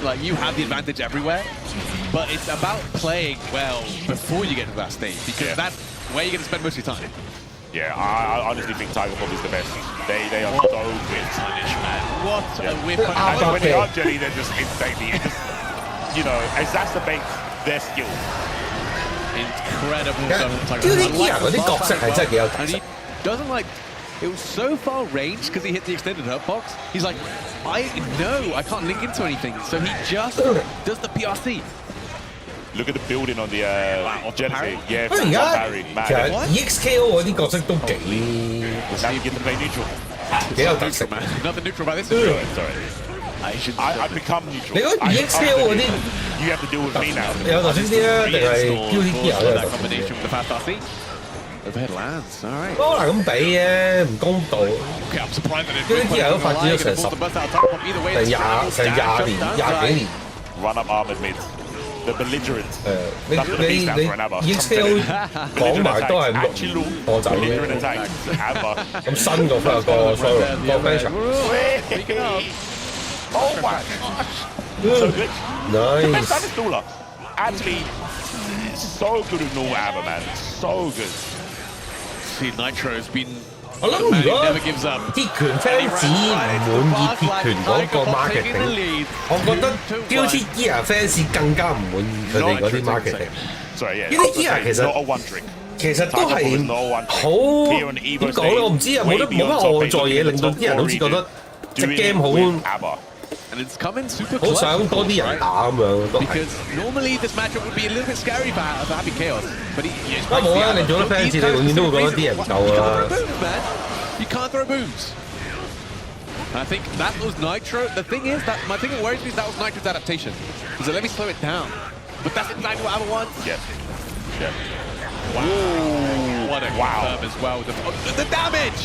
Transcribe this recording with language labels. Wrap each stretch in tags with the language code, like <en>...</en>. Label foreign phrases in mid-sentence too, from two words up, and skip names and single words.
<en>Like, you have the advantage everywhere, but it's about playing well before you get to that stage, because that's where you're going to spend most of your time. Yeah, I honestly think Tiger Pop is the best. They are so good. What a whip. And when they are jelly, they're just insanely, it just, you know, exacerbate their skills. Incredible Yeah. stuff. Tiger</en> <yue>叫</yue> <en>Pop.</en> <yue>啲</yue> <en>I like</en> <yue>gear 嗰</yue> <en>the</en> <yue>啲角色</yue> <en>bar</en> <yue>係真係幾有特</yue> <en>and</en> <yue>色</yue> <en>he。doesn't like, it was so far range because he hit the extended hurt box. He's like, I know I can't link into anything, so he just does the PRC. Look at the building on the jealousy. Yeah,</en> <yue>不過而家</yue> <en>Barry,</en> <yue>其實</yue> <en>mad.</en> <yue>EXKO 嗰啲角色都幾</yue> <en>Now you get to play neutral.</en> <yue>幾有特色。</yue> <en>Man, nothing neutral about this. Sorry. Asian. I become neutral.</en> <yue>你覺得 EXKO 嗰啲</yue> <en>You have to deal with me now.</en> <yue>有特色啲啊，定係 Guilty Gear 有</yue> <en>that</en> <yue>特色？</yue> <en>combination with the fast RC. Overhead lands. All right.</en> <yue>好難咁比嘅，唔公道。</yue> <en>Okay, I'm surprised that it</en> <yue>Guilty Gear 都發展咗成</yue> <en>Gonna force the bus out. Tiger Pop either way.</en> <yue>成廿年、廿幾年。</yue> <en>Run up armored mid. The belligerent.</en> <yue>你 EXKO 講埋都係破仔</yue> <en>Belligerent</en> <yue>嘅。</yue> <en>attack. ABBA. 咁新個個 sorry 個 Venture Speaking of, Oh my gosh. So good. The best nice。 installer. Actually, so good with normal ABBA, man. So good. see Nitro's been</en> <yue>我諗</yue> <en>the man</en> <yue>如</yue> <en>who</en> <yue>果</yue> <en>never gives up.</en> <yue>鐵拳 fans 唔滿意鐵拳嗰個 marketing，我覺得 Guilty Gear fans 更加唔滿意佢哋嗰啲 marketing。</yue> <en>Sorry, yeah.</en> <yue>Guilty Gear 其實</yue> <en>not a one trick.</en> <yue>其實都係好點講咧？我唔知啊，冇乜外在嘢令到啲人好似覺得隻 game 好</yue> <en>ABBA. And it's coming super</en> <yue>好</yue> <en>close.</en> <yue>想多啲人打咁樣都係。</yue> <en>Because normally this matchup would be a little bit scary for Happy Chaos, but he is</en> <yue>不過冇啊，你做得 fans 你永遠都會覺得啲人唔夠啊。</yue> <en>You can't throw booms. And I think that was Nitro. The thing is that my thing that worries me is that was Nitro's adaptation. He said, let me slow it down. But that's exactly what Abba wants. Yeah. Yeah. Wow. What a confirm as well. The damage!</en>